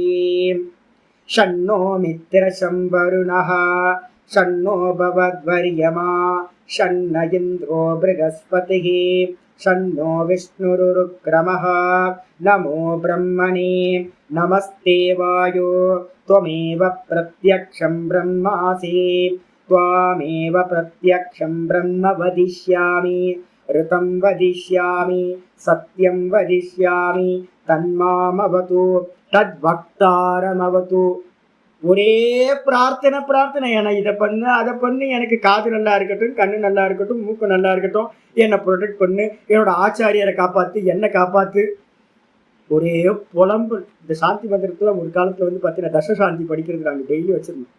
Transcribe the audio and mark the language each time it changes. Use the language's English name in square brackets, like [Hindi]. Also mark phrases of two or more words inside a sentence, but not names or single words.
[Sanskrit] शन्नो मित्रशं वरुणः शन्नो भवत्वर्यमा शन्न इन्द्रो बृहस्पतिः शन्नो विष्णुरुरुक्रमः. नमो ब्रह्मणे नमस्ते वायो त्वमेव प्रत्यक्षं ब्रह्मासि त्वामेव प्रत्यक्षं ब्रह्म वदिष्यामि ऋतं वदिष्यामि सत्यं वदिष्यामि तन्मामवतु तद्वक्तारमवतु. [Tamil] ஒரே பிரார்த்தனை பிரார்த்தனை. ஏன்னா இதை பண்ணு அதை பண்ணு, எனக்கு காது நல்லா இருக்கட்டும், கண்ணு நல்லா இருக்கட்டும், மூக்கு நல்லா இருக்கட்டும், என்னை ப்ரொடெக்ட் பண்ணு, என்னோட ஆச்சாரியரை காப்பாத்து, என்னை காப்பாத்து. ஒரே புலம்பு. இந்த சாந்தி மந்திரத்துல ஒரு காலத்துல வந்து பார்த்தீங்கன்னா தசசாந்தி படிக்கிறது நாங்கள் டெய்லி வச்சிருந்தோம்.